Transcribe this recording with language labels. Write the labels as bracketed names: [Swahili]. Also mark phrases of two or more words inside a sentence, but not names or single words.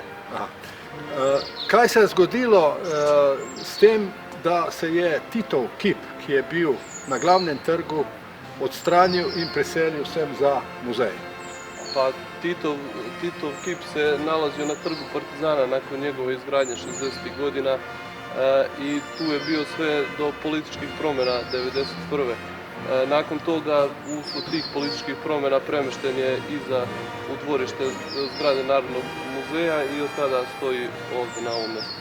[Slovenian] Kaj se je zgodilo s tem, da se je Titov kip, ki je bil na glavnem trgu, odstranil in preselil sem za muzej? [Serbian] Pa Titov kip se nalazio na trgu Partizana nakon njegove izgradnje 60. godina i tu je bio sve do političkih promjena 1991. Nakon toga, usled tih političkih promjena, premešten je u dvorište zgrade Narodnog muzeja i od tada stoji ovdje na ovom mjestu.